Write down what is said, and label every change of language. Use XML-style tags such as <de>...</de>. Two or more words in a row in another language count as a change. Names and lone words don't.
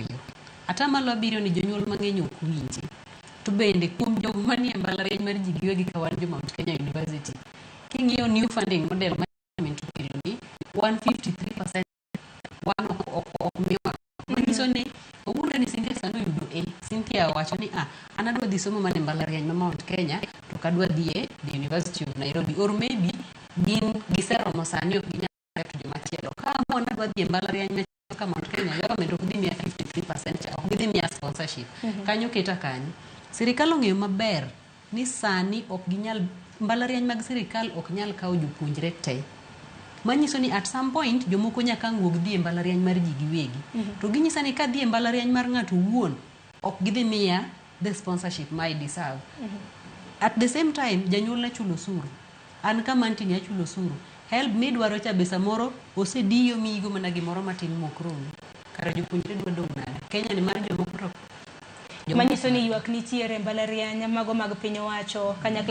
<luo>Atamalo 7 ni jonyuol mang'eny ok winji. To bende kuom jogo manie mbalariany mar ji giwegi ka wan jo Mount Kenya University, king'iyo</luo> <en>new funding model management</en> <luo>okelo ni 153% wan ok miwa. Manyiso ni ogunda ni Cynthia sano yudo Cynthia wacho ni an adwa dhi somo mane mbalariany ma Mount Kenya to kadwa dhi e the University of Nairobi,</luo> <en>or maybe</en> <luo>gin giseromo sani ok ginyalo to jomachielo. Ka mon adwa dhi e mbalariany ma ka Mount Kenya, government ok dhi miya 53% cha, ok dhi miya sponsorship. Kanyo keta kanyo. Sirikal ong'eyo maber ni sani ok ginyal, mbalariany mag sirikal ok nyal kawo jopuonjre te. Manyiso ni</luo> <en>at some point</en> <luo>jomoko nyaka wuog dhi e mbalariany mar ji giwegi. To ginyisa ni ka dhi e mbalariany mar ng'ato wuon ok gidhi miya</luo> <en>the sponsorship</en> <luo>ma</luo> <en>I deserve. At the same time</en> <luo>janyuol na chulo suru. An kama antini achulo suru. HELB midwaro cha besa moro osediyo migo mana gimoro matin mokromi. Kara jopuonjre dwa dong' nade. Kenya ni mar jomoko to Manyiso ni ywak nitiere mbalariany mago mag piny owacho kanyakla</luo>